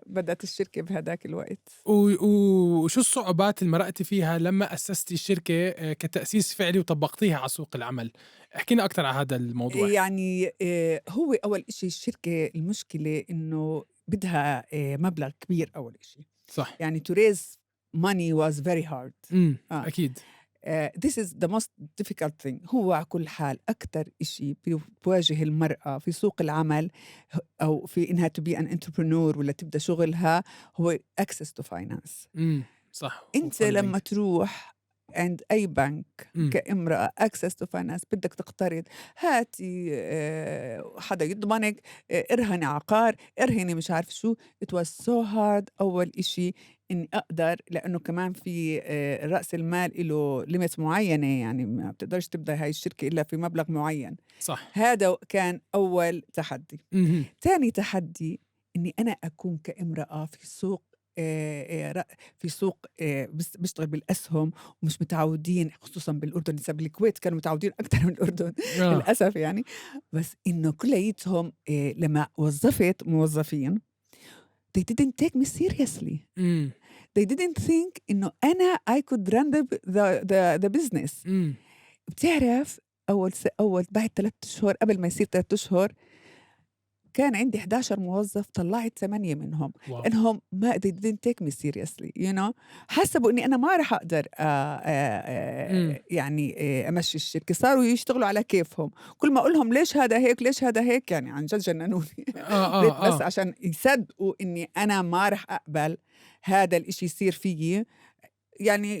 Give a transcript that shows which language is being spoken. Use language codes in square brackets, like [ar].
[ar] بدأت الشركة بهداك الوقت. وشو الصعوبات اللي مرّقتِ فيها لمّا أسستِ الشركة كتأسيس فعلي وطبّقتيها على سوق العمل؟ احكي لنا أكتر عن هذا الموضوع. يعني هو أول إشي الشركة المشكلة إنه بدها مبلغ كبير أول إشي. صح. [en] يعني to raise money was very hard. [ar] إمم. آه. أكيد. [en] this is the most difficult thing. [ar] هو على كل حال أكتر إشي بيواجه المرأة في سوق العمل أو في إنها to be an entrepreneur ولا تبدأ شغلها، هو access to finance. إمم. صح. أنت وfunding. لمّا تروح عند أي بنك إمم. كامرأة access to finance بدك تقترض، هاتي حدا يضمنك، ارهني عقار، ارهني مش عارف شو. it was so hard أول إشي إني أقدر، لإنه كمان في رأس المال إله limit معيّنة، يعني ما بتقدرش تبدأ هاي الشركة إلا في مبلغ معيّن. صح. هذا كان أول تحدي. اهم. تاني تحدي إني أنا أكون كامرأة في سوق ر في سوق بيشتغل بالأسهم، ومش متعودين خصوصًا بالأردن. هسه بالكويت كانوا متعودين أكتر من الأردن آه. للأسف يعني. بس إنه كلّيتهم لمّا وظّفت موظفين they didn't take me seriously. إمم. [en] they didn't think إنه أنا I could run the business. [ar] إمم. بتعرف أول بعد 3 أشهر، قبل ما يصير 3 أشهر كان عندي 11 موظف، طلّعت 8 منهم، واو! [en] لإنهم ما they didn't take me seriously you know. [ar] حسبوا إني أنا ما راح أقدر إمم. يعني أمشّي الشركة، صاروا يشتغلوا على كيفهم. كل ما أقول لهم ليش هذا هيك، ليش هذا هيك، يعني عن جد جننوني. آه. بس آه. عشان يصدقوا إني أنا ما راح أقبل هذا الإشي يصير فيّي، يعني